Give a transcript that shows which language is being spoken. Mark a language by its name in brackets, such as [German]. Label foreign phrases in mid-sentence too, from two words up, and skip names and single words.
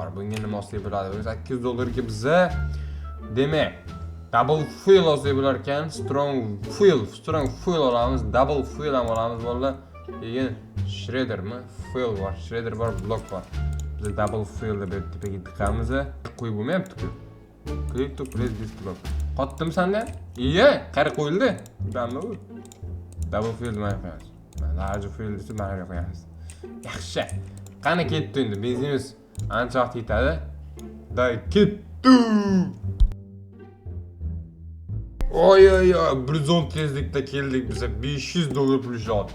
[Uzbek] Bunga nima olsak bo'ladi? $1800 ga biza demak, [English] double fuel [Uzbek] olsak bo'lar ekan, [English] strong fuel [Uzbek] olamiz, [English] double fuel [Uzbek] ham olamiz bo'ldi. Keyin shreddermi? Fuel bor, shredder bor, blok bor. Biz [English] double fuel [Uzbek] deb tepaga tiqamiz. Qo'yib bo'lmayapti-ku. [English] Click to place this block. [Uzbek] Qotdim sanda? Iye, qara qo'yildi. Bilami u. [English] Double fuel [Uzbek] mana qo'yamiz. [English] Large fuel [Uzbek] desa mana qo'yamiz. Yaxshi. Qani ketdi endi, benzinimiz ancha vaqt yetadi. Da ketdi. Oy, 110 tezlikda keldik biza $500 pul ishlatdik.